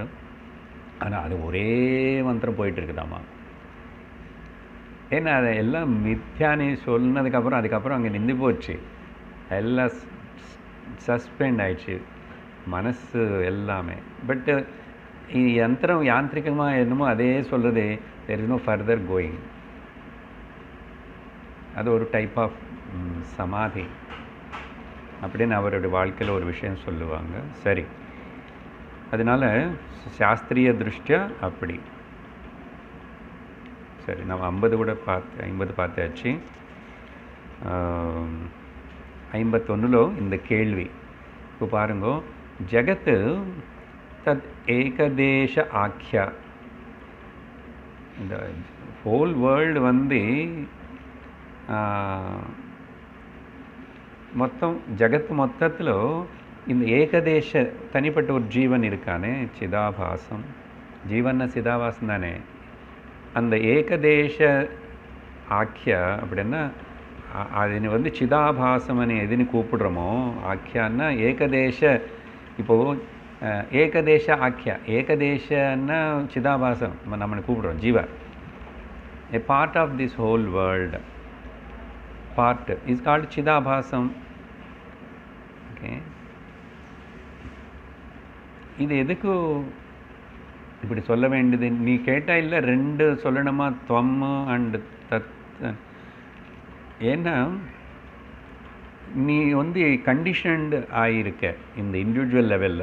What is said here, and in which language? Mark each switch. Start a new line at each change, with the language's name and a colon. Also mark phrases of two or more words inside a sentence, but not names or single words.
Tamil: ஆனால் அது ஒரே மந்திரம் போயிட்டுருக்குதாம்மா. ஏன்னா அதை எல்லாம் மித்யானி சொன்னதுக்கப்புறம் அதுக்கப்புறம் அங்கே நின்று போச்சு, எல்லாம் சஸ்பெண்ட் ஆயிடுச்சு மனசு எல்லாமே. பட்டு யந்திரம் யாந்திரிகமாக என்னமோ அதே சொல்கிறது,
English: there is no further going.
Tamil: அது ஒரு
English: type of
Tamil: சமாதி அப்படின்னு அவருடைய வாழ்க்கையில் ஒரு விஷயம் சொல்லுவாங்க. சரி, அதனால் சாஸ்திரிய திருஷ்டியா அப்படி. சரி, நம்ம 50 கூட 50 பார்த்தாச்சு. 51 இந்த கேள்வி. இப்போ பாருங்க,
Sanskrit: जगत् तत् एकदेश आख्या.
Tamil: இந்த
English: whole world
Tamil: வந்து
Telugu: మొత్తం జగత్తు మొత్తలో
Tamil: இந்த ஏகதேச தனிப்பட்ட ஒரு ஜீவன் இருக்கானே, சிதாபாசம். ஜீவன்னா சிதாபாசம் தானே. அந்த
Sanskrit: एकदेश आख्या
Tamil: அப்படின்னா அதனை வந்து சிதாபாசம்னு எதுன்னு கூப்பிடுறோமோ, ஆக்கியான்னா ஏகதேச. இப்போது
Sanskrit: एकदेश आख्या,
Tamil: ஏகதேசன்னா சிதாபாசம் நம்ம கூப்பிடுறோம், ஜீவா.
English: A part of this whole world, part is called Chidabhasam. Okay.
Tamil: இது எதுக்கு இப்படி சொல்ல வேண்டியது நீ கேட்டா? இல்லை, ரெண்டு சொல்லணுமா, துவம் அண்ட் தத். ஏன்னா நீ வந்து கண்டிஷன்டு ஆகியிருக்க இந்த
English: individual levelில்.